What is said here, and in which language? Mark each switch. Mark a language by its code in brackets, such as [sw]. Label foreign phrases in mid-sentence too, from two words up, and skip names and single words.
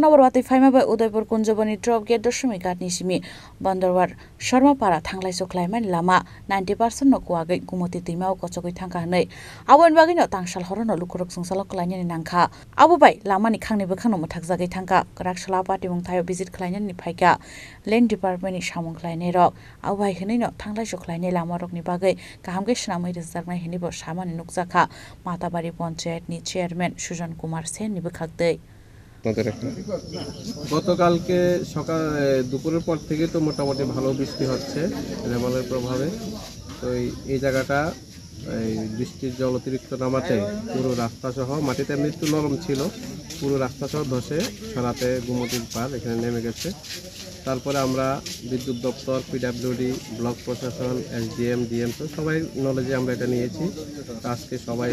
[trp] nabarwati phaimabai udaipur kunjobani [en] drop gate [trp] doshmi gatni simi bandarwar sharmapara thanglai soklaimani lama 90% no kuagai gumoti timao kosogoi thangka nei abon bagino tangsal horono lukurok sungsalo klainani nangkha abubai lamani khangni bekhangno muthakjagai thangka rakshala patimong thayo visit klainani phaika [en] land department [trp] ni samung klainai rok abai hinino thanglai soklainai lama rokni bagai kahamge snamai rejaknai hinibo samani nukjaka matabari panchayat ni chairman সুজন কুমার সেন ni bekhakdei [bn] গতকালকে সকাল দুপুরের পর থেকে তো মোটামুটি ভালো বৃষ্টি হচ্ছে রেমালের প্রভাবে তো এই জায়গাটা বৃষ্টির জল অতিরিক্ত নামাতে পুরো রাস্তা সহ মাটিতে এমনিতে নরম ছিল পুরো রাস্তা সহ ধসে সরাতে গুমতির পার এখানে নেমে গেছে তারপরে আমরা বিদ্যুৎ দপ্তর পিডব্লিউডি ব্লক প্রশাসন এসডিএম ডিএম সবাই নলেজে আমরা এটা নিয়েছি আজকে সবাই